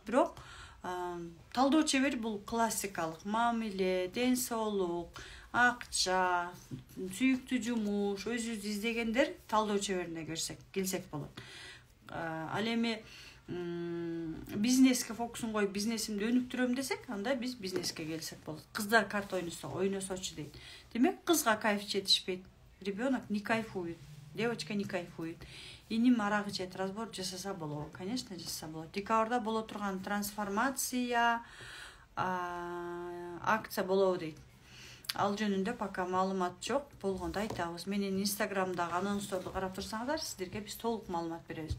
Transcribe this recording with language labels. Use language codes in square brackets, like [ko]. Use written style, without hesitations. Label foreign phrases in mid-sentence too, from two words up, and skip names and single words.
[ky] Бирок талдоо чебери бул классикалык мамиле, ден соолук, акча, сүйүктүү жумуш, өзүбүздү издегендер талдоо чеберине келсек болот. Ал эми бизнеске фокусун коюп, бизнесимди өнүктүрөм десек, анда биз бизнеске келсек болот. Кыздар карта ойносочу дейт. Демек, кызга кайф жетишпейт. [ru] Ребенок не кайфует, девочка не кайфует. [ky] Иним арак ичет, разбор жасаса болобу? Конечно, жасаса болот. Декабрда боло турган трансформация акция болобу дейт. Ал жөнүндө пока маалымат жок. Болгондо айтабыз. Менин инстаграмдагы анонсторду карап турсаңыздар, сиздерге биз толук маалымат беребиз.